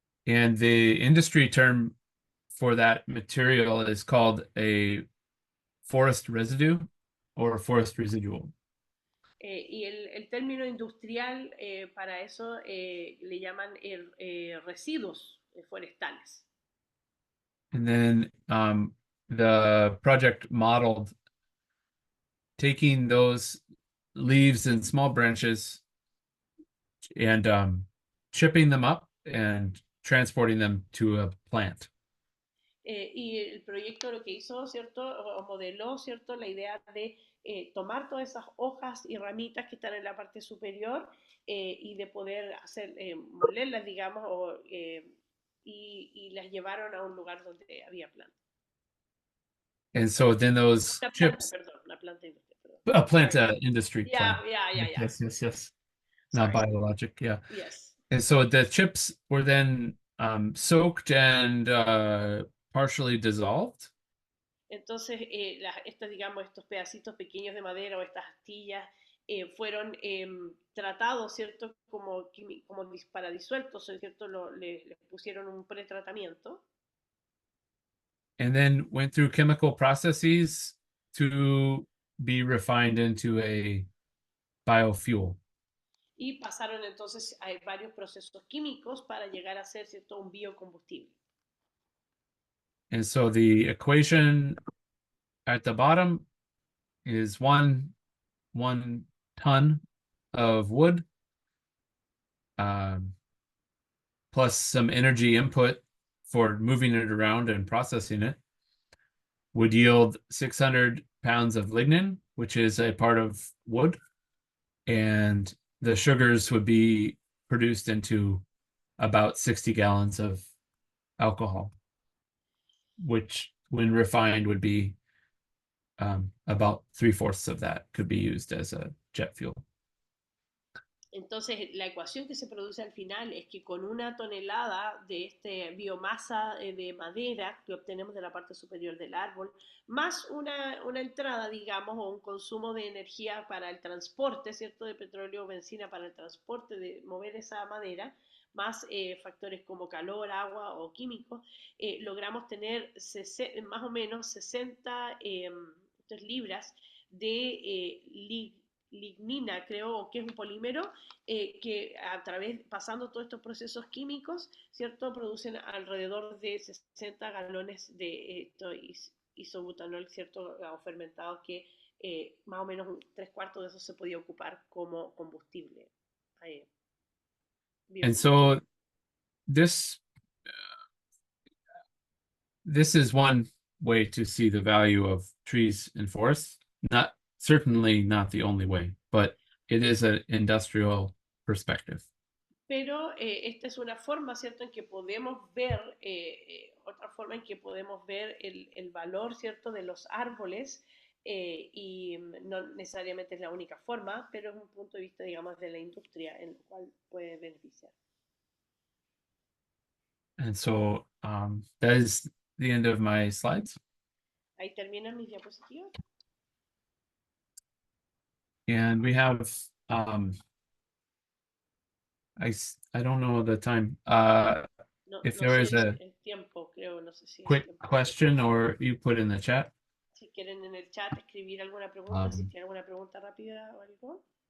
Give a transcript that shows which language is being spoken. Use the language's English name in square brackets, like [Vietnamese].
[English] And the industry term for that material is called a forest residue or forest residual. [Spanish] Y el término industrial para eso le llaman residuos forestales. [English] And then the project modeled taking those leaves and small branches and chipping them up and transporting them to a plant. [Spanish] Y el proyecto lo que hizo, ¿cierto? O modeló, ¿cierto? La idea de tomar todas esas hojas y ramitas que están en la parte superior y de poder hacer, molerlas, digamos, y las llevaron a un lugar donde había plantas. [English] And so then those [Spanish] Una planta, [English] chips, [Spanish] perdón, una planta industrial, perdón. [English] a plant, industry Yeah, plant. yeah. Yes. Not Sorry. biologic, yeah. Yes. And so the chips were then soaked and partially dissolved. [Spanish] Entonces, digamos, estos pedacitos pequeños de madera o estas astillas fueron tratados, ¿cierto? Como para disueltos, ¿cierto? Les pusieron un pretratamiento. And then went through chemical processes to be refined into a biofuel. Y pasaron entonces a varios procesos químicos para llegar a ser, ¿cierto? Un biocombustible. [English] And so the equation at the bottom is one ton of wood plus some energy input for moving it around and processing it would yield 600 pounds of lignin, which is a part of wood, and the sugars would be produced into about 60 gallons of alcohol, which when refined would be about 3/4 of that could be used as a jet fuel. [Spanish] Entonces, la ecuación que se produce al final es que con una tonelada de biomasa de madera que obtenemos de la parte superior del árbol, más una entrada, digamos, o un consumo de energía para el transporte, ¿cierto? De petróleo o benzina para el transporte, de mover esa madera, más factores como calor, agua o químicos, logramos tener más o menos 60 libras de lignina, creo que es un polímero, que pasando todos estos procesos químicos, ¿cierto? Producen alrededor de 60 galones de isobutanol, ¿cierto? O fermentado que más o menos 3/4 de eso se podía ocupar como combustible. [English] And so this is one way to see the value of trees and forests. Certainly not the only way, but it is an industrial perspective. [Spanish] Pero esta es una forma, ¿cierto?, en que podemos ver, otra forma en que podemos ver el valor, ¿cierto?, de los árboles, y no necesariamente es la única forma, pero es un punto de vista, digamos, de la industria en el cual puede beneficiar. [English] And so that is the end of my slides. [Spanish] Ahí terminan mis diapositivas. [English] And we have I don't know the time. If there is a [Spanish] el tiempo, creo, no sé si [English] quick question, or you put in the chat. [Spanish] Si quieren en el chat escribir alguna pregunta, si tienen alguna pregunta rápida o algo.